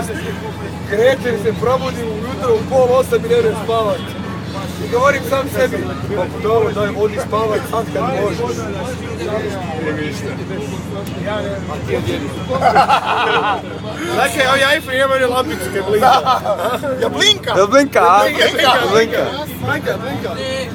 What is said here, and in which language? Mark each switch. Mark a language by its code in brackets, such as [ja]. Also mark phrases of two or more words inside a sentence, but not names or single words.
[hr] Kretem se, probudim ujutro u 7:30 i ne vrem spavat. I govorim sam sebi, pa dobro, daj, odi spavat sad kad možeš. A ti odjedi. Dakle, ovaj iPhone ima one lampice kaj blinka. Ja blinka. Blinka, a? Blinka. Blinka.